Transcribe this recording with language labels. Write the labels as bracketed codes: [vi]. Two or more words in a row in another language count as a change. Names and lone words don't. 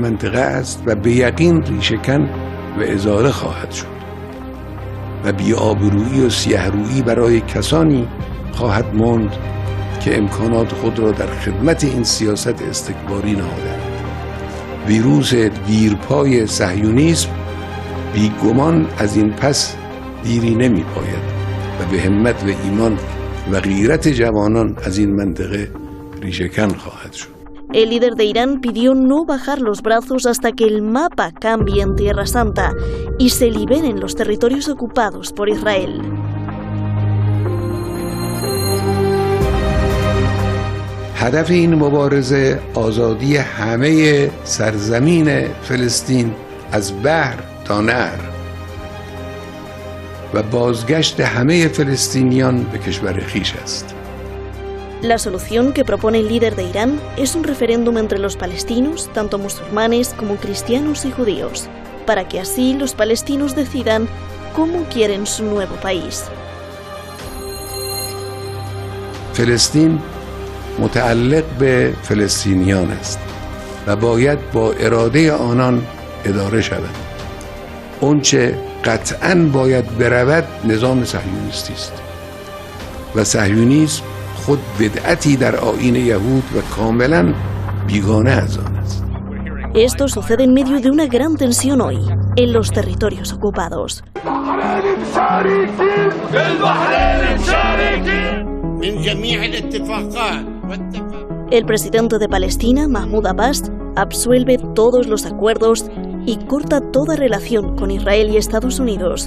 [fa] منطقه است و به یقین ریشه‌کن و ازاله خواهد شد و بی‌آبرویی و سیه‌رویی برای کسانی خواهد ماند که امکانات خود را در خدمت این سیاست استکباری نهادند. ویروس دیرپای صهیونیسم بیگمان از این پس دیری نمی پاید و به همت و ایمان و غیرت جوانان از این منطقه ریشه‌کن خواهد شد. [es] El líder de Irán pidió no bajar los brazos hasta que el mapa cambie en Tierra Santa y se liberen los territorios ocupados por Israel. [fa] هدف این مبارزه آزادی همه سرزمین فلسطین از بحر تا نهر و بازگشت همه فلسطینیان به کشور خویش است. [es] La solución que propone el líder de Irán es un referéndum entre los palestinos, tanto musulmanes como cristianos y judíos, para que así los palestinos decidan cómo quieren su nuevo país. [fa] فلسطین متعلق به فلسطینیان است و باید با اراده آنان اداره شود. اونچه قطعاً باید برود نظام صهیونیستی است و صهیونیسم خود بدعتی در آیین یهود و کاملاً بیگانه از آن است. [es] Esto sucede en medio de una gran tensión hoy, en los territorios ocupados. El presidente de Palestina, Mahmoud Abbas, absuelve todos los acuerdos y corta toda relación con Israel y Estados Unidos.